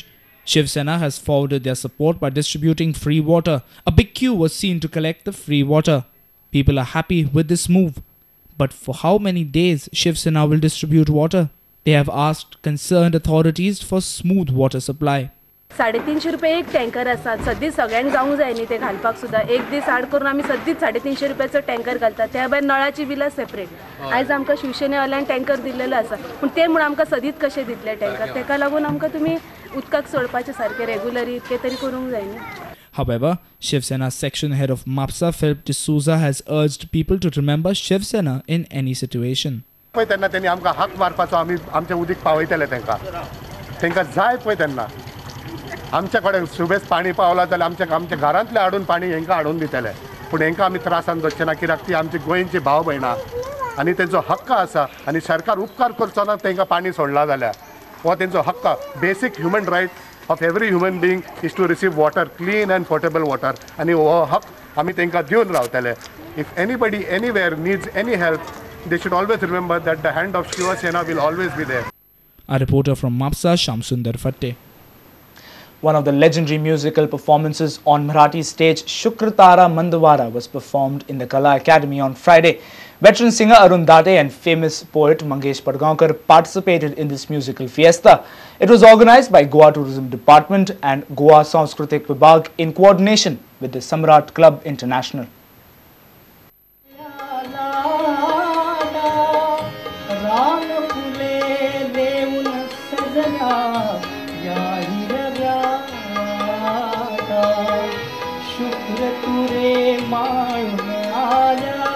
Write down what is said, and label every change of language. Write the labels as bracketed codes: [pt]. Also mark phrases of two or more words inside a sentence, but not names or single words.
[en] Shiv Sena has forwarded their support by distributing free water. A big queue was seen to collect the free water. People are happy with this move. But for how many days Shiv Sena will distribute water? They have asked concerned authorities for smooth water supply. [kok] 350 रुपये एक टँकर आसात. सद्दी सगळ्यांक जावंक जाय न्ही ते घालपाक सुद्दां. एक दीस आड करून आमी सद्दीच 350 रुपयाचो टँकर घालतात. त्या भायर नळाची बिलां सेपरेट. आयज आमकां शिवसेनेवाल्यान टँकर दिल्लेलो आसा. पूण ते म्हूण आमकां सदीत कशे दितले टँकर? तेका लागून आमकां तुमी उदकाक सोडपाचें सारकें रेगुलरी इतके तरी करूंक जाय न्ही. [en] However, Shiv Sena section head of MAPSA, Philip D'Souza, has urged people to remember Shiv Sena in any situation. [kok] तेन्ना त्यांनी आमकां हाक मारपाचो आमी आमचे उदीक पावयतले तांकां जाय पळय तेन्ना आमचे कडेन सुबेज पाणी पावला जाल्यार आमच्या घरांतले हाडून पाणी हेंकां हाडून दितले पूण हेंकां आमी त्रासान दवरचे ना कित्याक ती आमची गोंयची भाव भयणां आनी तेंचो हक्क आसा आनी सरकार उपकार करचो ना तांकां पाणी सोडला जाल्यार हो तेंचो हक्क [en] basic human right of every human being is to receive water clean and portable water [kok] आनी हो हक्क आमी तांकां दिवन रावतले [en] if anybody anywhere needs any help they should always remember that the hand of Shiv Sena will always be there. A reporter from MAPSA, Shamsundar Fatte. One of the legendary musical performances on Marathi stage, Shukratara Mandawara, was performed in the Kala Academy on Friday. Veteran singer Arun Date and famous poet Mangesh Padgaonkar participated in this musical fiesta. It was organized by Goa Tourism Department and Goa Sanskritik Vibhag in coordination with the Samrat Club International. [mr] शुक्र तुरे माळून आल्या